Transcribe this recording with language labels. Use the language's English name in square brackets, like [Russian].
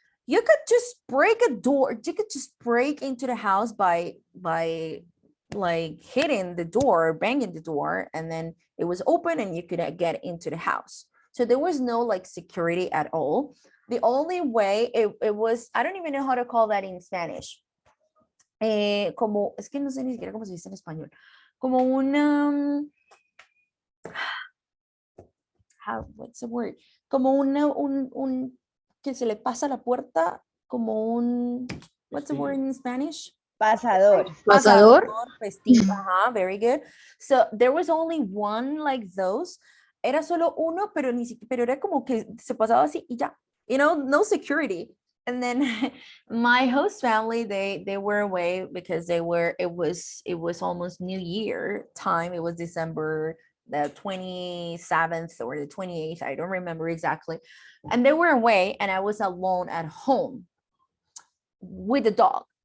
[English] You could just break a door. You could just break into the house by like hitting the door or banging the door, and then it was open and you could get into the house. So there was no like security at all. The only way it was, I don't even know how to call that in Spanish. [Spanish] Como, es que no sé ni siquiera cómo se dice en español. Como una, [English] what's the word? [Spanish] Como un que se le pasa la puerta, como un, [English] what's the word in Spanish? [Spanish] Pasador. [English] Pasador. Very good. So there was only one like those. [Spanish] Era solo uno, pero era como que se pasaba así y ya. [English] No security. And then my host family, they were away because it was almost New Year time. It was December the 27th or the 28th. I don't remember exactly. And they were away, and I was alone at home with the dog.